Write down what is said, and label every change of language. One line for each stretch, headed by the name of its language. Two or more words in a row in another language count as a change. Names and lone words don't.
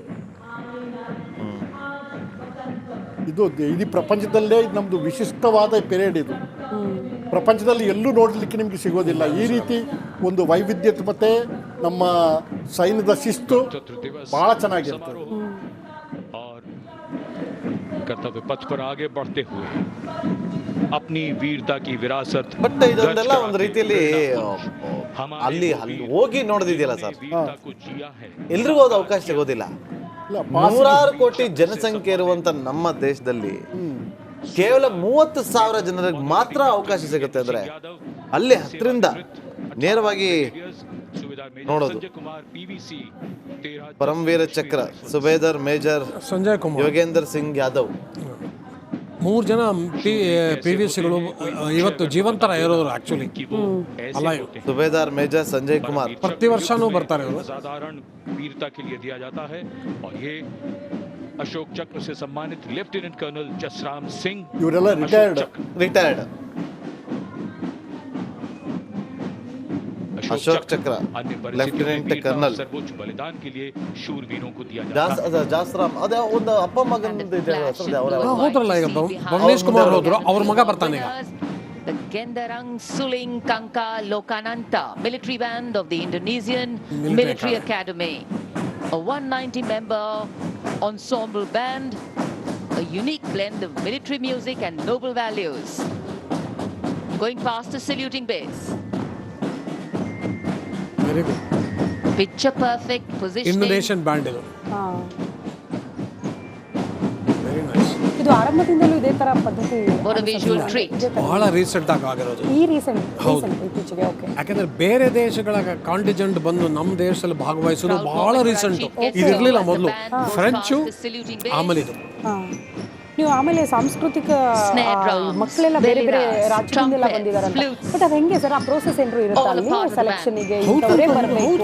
Kannada: ಇದು ಇಡೀ ಪ್ರಪಂಚದಲ್ಲೇ ನಮ್ಮದು ವಿಶಿಷ್ಟವಾದ ಪೆರೇಡ್. ಇದು ಪ್ರಪಂಚದಲ್ಲಿ ಎಲ್ಲೂ ನೋಡಲಿಕ್ಕೆ ನಿಮಗೆ ಸಿಗೋದಿಲ್ಲ. ಈ ರೀತಿ ಒಂದು ವೈವಿಧ್ಯತೆ ಮತ್ತು ನಮ್ಮ ಸೈನ್ಯದ ಶಿಸ್ತು ಭಾಳ ಚೆನ್ನಾಗಿರ್ತದೆ.
Hindi: कर्तव्य पथ पर आगे बढ़ते हुए अपनी वीरता की विरासत.
Kannada: ಬಟ್ ಇದೊಂದೆಲ್ಲ ಒಂದು ರೀತಿಯಲ್ಲಿ ಅಲ್ಲಿ ಹೋಗಿ ನೋಡೋದಿದೆಯಲ್ಲ ಸರ್, ಎಲ್ರಿಗೂ ಹೋದ ಅವಕಾಶ ಸಿಗೋದಿಲ್ಲ. 100 ಕೋಟಿ ಜನಸಂಖ್ಯೆ ಇರುವಂತ ನಮ್ಮ ದೇಶದಲ್ಲಿ ಕೇವಲ 30,000 ಜನರಿಗೆ ಮಾತ್ರ ಅವಕಾಶ ಸಿಗುತ್ತೆ. ಅಂದ್ರೆ ಅಲ್ಲಿ ಹತ್ತರಿಂದ ನೇರವಾಗಿ ನೋಡೋದು. ಪರಮವೀರ ಚಕ್ರ ಸುಬೇದರ್ ಮೇಜರ್ ಸಂಜಯ್ ಕುಮಾರ್, ಯೋಗೇಂದ್ರ ಸಿಂಗ್ ಯಾದವ್, 3 ಜನ PVCಗಳು ಇವತ್ತು ಜೀವಂತರ ಇರೋರು ಆ್ಯಕ್ಚುಲಿ ಅಲ್ಲ. ಸುಬೇದಾರ್ ಮೇಜರ್ ಸಂಜಯ್ ಕುಮಾರ್ ಪ್ರತಿ ವರ್ಷನೂ ಬರ್ತಾರೆ ಅವರು.
Hindi: साधारण वीरता के लिए दिया जाता है और ये अशोक चक्र से सम्मानित लेफ्टिनेंट कर्नल जसराम सिंह
Kannada: ಇವರೆಲ್ಲ ರಿಟೈರ್ಡ್.
Hindi: अशोक चक्र अन्य लेफ्टिनेंट कर्नल सर्वोच्च बलिदान के लिए शूरवीरों को दिया जाता है.
Kannada: ಜಾಸ್ರಾಮ್ ಅದೇ ಒಂದು ಅಪ್ಪ ಮಗನದು ಇದೆ ಅವರ ಹೋದ್ರಲ್ಲ ಈಗ ಭುವನೇಶ್ ಕುಮಾರ್ ಹೋದ್ರು, ಅವ್ರ ಮಗ ಬರ್ತಾನೆ ಈಗ.
English: The Gendarang Suling Kangka Lokananta military band of the Indonesian Military Academy, a 190-member ensemble band, a unique blend of military music and noble values. Going past the saluting base. very good. Picture perfect positioning. Indonesian band
Kannada: ಇದು.
English: very nice.
Kannada: ಇದು ಆರಂಭದಿಂದಲೂ ಇದೇ ತರ ಪದ್ಧತಿ.
English: What a visual treat.
Kannada: ಬಹಳ ರೀಸೆಂಟ್ ಆಗಿ ಆಗಿರೋದು. ಈ ರೀಸೆಂಟ್ ಇತ್ತೀಚೆಗೆ. ಓಕೆ. ಯಾಕಂದ್ರೆ ಬೇರೆ ದೇಶಗಳ ಕಾಂಟಿಜೆಂಟ್ ಬಂದು ನಮ್ಮ ದೇಶದಲ್ಲಿ ಭಾಗವಹಿಸೋದು ಬಹಳ ರೀಸೆಂಟ್. ಇದಿರಲಿಲ್ಲ ಮೊದಲು. ಫ್ರೆಂಚು ಆಮೇಲೆ ಇದು. ನೀವು ಆಮೇಲೆ ಸಾಂಸ್ಕೃತಿಕ ಮಕ್ಕಳೆಲ್ಲ ಬೇರೆ ಬೇರೆ ರಾಜ್ಯದಿಂದೆಲ್ಲ ಬಂದಿದಾರಲ್ಲ, ಬಟ್ ಅದು ಹೆಂಗೆ ಸರ್ ಆ ಪ್ರೋಸೆಸ್ ಏನಾದ್ರು ಇರುತ್ತಾ ಅಲ್ಲಿ ಸೆಲೆಕ್ಷನ್ಗೆ ಇಂಥವರೇ ಬರಬೇಕು